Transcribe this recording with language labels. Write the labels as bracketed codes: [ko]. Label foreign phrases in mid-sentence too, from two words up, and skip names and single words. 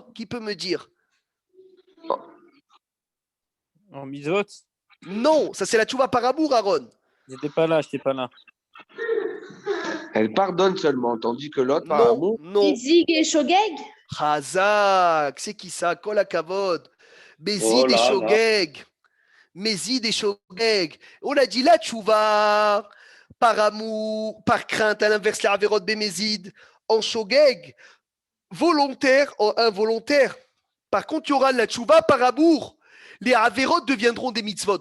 [fr] Qui peut me dire? en mitzvot. Non, ça c'est la tchouva par amour, Aaron. J'étais pas là. Elle pardonne seulement, tandis que l'autre, par Non, amour, non. Zig et Shogeg. Hazak, c'est qui ça? [he] כל הכבוד. [fr] Bézid et Shogeg. Mézid et Shogeg. On a dit la tchouva par amour, par crainte, à l'inverse, les avérotes bémézid. En Shogeg, volontaire, en involontaire. Par contre, il y aura la tchouva par amour. Les avérotes deviendront des mitzvot.